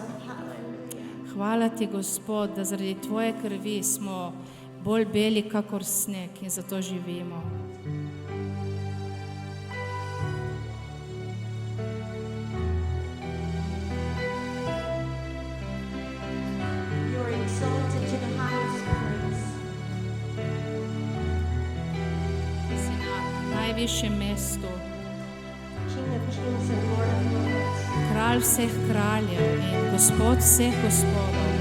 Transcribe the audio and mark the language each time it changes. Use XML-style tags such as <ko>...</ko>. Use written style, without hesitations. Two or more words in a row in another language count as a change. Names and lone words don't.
<en>Hallelujah.</en> <sl>Hvala ti, Gospod, da zaradi tvoje krvi smo bolj beli kakor sneg in zato živimo.</sl> <en>You are exalted to the highest place.</en> <sl>Si na najvišjem mestu,</sl> <en>King of kings and Lord of lords.</en> <sl>kralj vseh kraljev in Gospod vseh gospodov.</sl>